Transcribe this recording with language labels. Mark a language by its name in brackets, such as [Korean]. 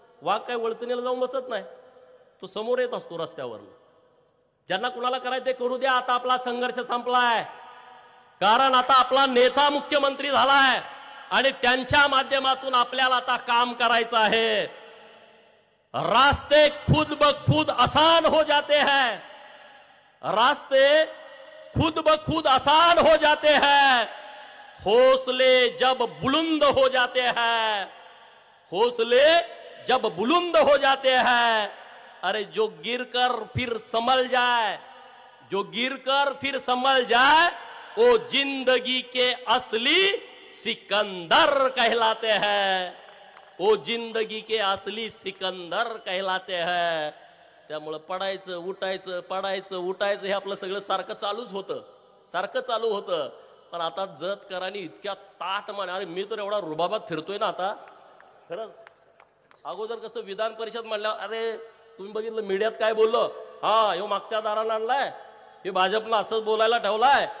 [Marathi] वाघ काय वळचणीला जाऊन बसत नाही, तो समोर येत असतो रस्त्यावर. ज्यांना कुणाला करायचं ते करू द्या. आता आपला संघर्ष संपलाय, कारण आता आपला नेता मुख्यमंत्री झालाय आणि त्यांच्या माध्यमातून आपल्याला आता काम करायचं आहे. [Hindi] रास्ते खुद ब खुद आसान हो जाते हैं, रास्ते खुद ब खुद आसान हो जाते हैं, हौसले जब बुलंद हो जाते हैं, हौसले जब बुलंद हो जाते हैं. अरे जो गिरकर फिर संभल जाए, जो गिरकर फिर संभल जाए, वो जिंदगी के असली सिकंदर कहलाते हैं, वो जिंदगी के असली सिकंदर कहलाते हैं. [Marathi] त्यामुळे पडायचं उठायचं, पडायचं उठायचं हे आपलं सगळं सारखं चालूच होतं, सारखं चालू होतं. पण आता जत करानी इतक्या ताट मान, अरे मी तर एवढा रुबाबात फिरतोय ना आता. खरंच अगोदर कसं विधान परिषद म्हणल्यावर, अरे तुम्ही बघितलं मीडियात काय बोललो, हा ह्यो मागच्या दाराला आणलाय, हे भाजपला असंच बोलायला ठेवलाय,